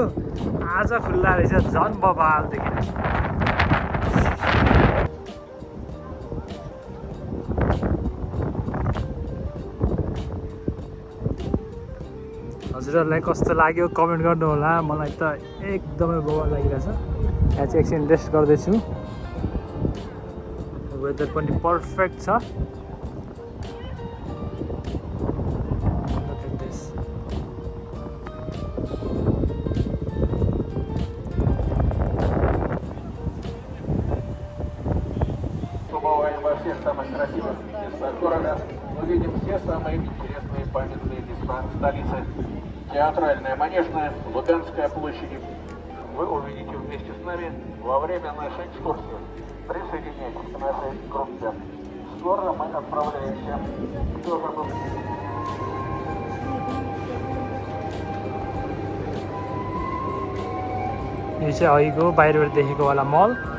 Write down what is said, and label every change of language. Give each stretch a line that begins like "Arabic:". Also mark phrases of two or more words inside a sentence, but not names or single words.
Nepali: आज खुल्ला रहेछ, झन् बबाल देखिरहेको। हजुरहरूलाई कस्तो लाग्यो कमेन्ट गर्नु होला। मलाई त एकदमै बवाल लागिरहेछ। यहाँ चाहिँ एकछिन रेस्ट गर्दैछु, वेदर पनि पर्फेक्ट छ।
Russian: Побываем во всех самых красивых местах города, увидим все самые интересные памятные места столицы. Театральная, Манежная, Лубянская площади. Вы увидите вместе с нами во время нашей экскурсии. Присоединяйтесь к нашей группе. Скоро мы отправляемся в Петербург.
Nepali: यो चाहिँ अहिलेको बाहिरबाट देखेको वाला मल।